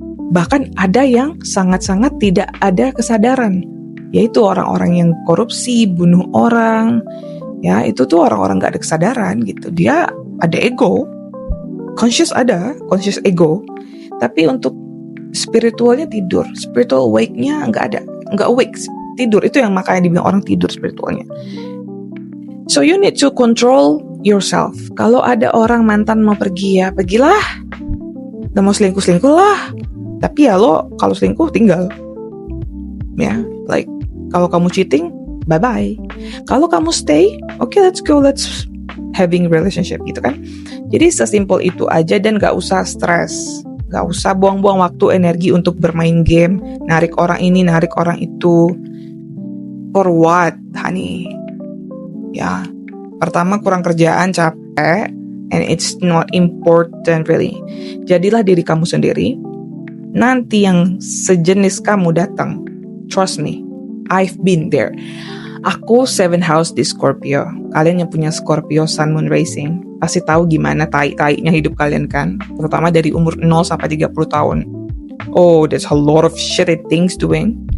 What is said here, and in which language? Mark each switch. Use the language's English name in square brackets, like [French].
[Indonesian] Bahkan ada yang sangat-sangat tidak ada kesadaran, yaitu orang-orang yang korupsi, bunuh orang. Ya, itu tuh orang-orang gak ada kesadaran gitu. Dia ada ego. conscious ada, conscious ego, tapi untuk spiritualnya tidur, spiritual awake-nya nggak ada, nggak awake, tidur. Itu yang makanya dibilang orang tidur spiritualnya. [English] So you need to control yourself. [Indonesian] Kalau ada orang mantan mau pergi ya pergilah, dan mau selingkuh lah. Tapi ya lo kalau selingkuh tinggal, ya. [English] Like [Indonesian] kalau kamu [English] cheating, bye bye. [Indonesian] Kalau kamu [English] stay, okay, let's go, let's having relationship [Indonesian] gitu kan. Jadi sesimpel itu aja dan gak usah stres, gak usah buang-buang waktu energi untuk bermain game, narik orang ini, narik orang itu. [English] For what, honey? [Indonesian] Ya, pertama kurang kerjaan, capek, [English] and it's not important really. [Indonesian] Jadilah diri kamu sendiri. Nanti yang sejenis kamu datang, [English] trust me, I've been there. [Indonesian] Aku 7 house di Scorpio. Kalian yang punya Scorpio Sun Moon Racing pasti tahu gimana tai-tainya hidup kalian kan, terutama dari umur 0 sampai 30 tahun. [English] Oh, there's a lot of shitty things doing.